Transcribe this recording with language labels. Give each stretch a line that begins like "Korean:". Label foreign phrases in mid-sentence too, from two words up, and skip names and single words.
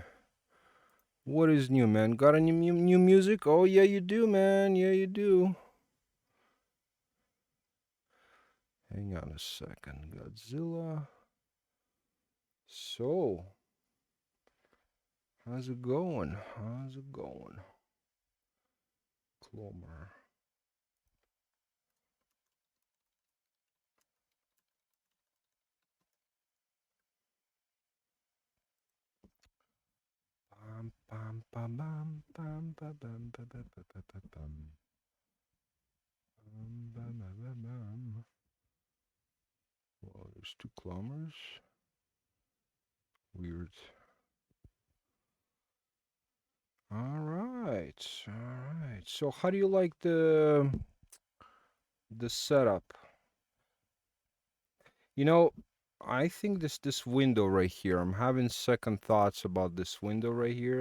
English: What is new, man? Got any new music? Oh, yeah, you do, man. Yeah, you do. Hang on a second. Godzilla. So, how's it going? How's it going? Clomer. Bam, bam, bam, bam, bam, bam, bam, bam, bam, bam, bam. Bam, bam, bam, bam. Well, there's 2 clomers. Weird. All right. So how do you like the setup? You know, I think this window right here, I'm having second thoughts about this window right here.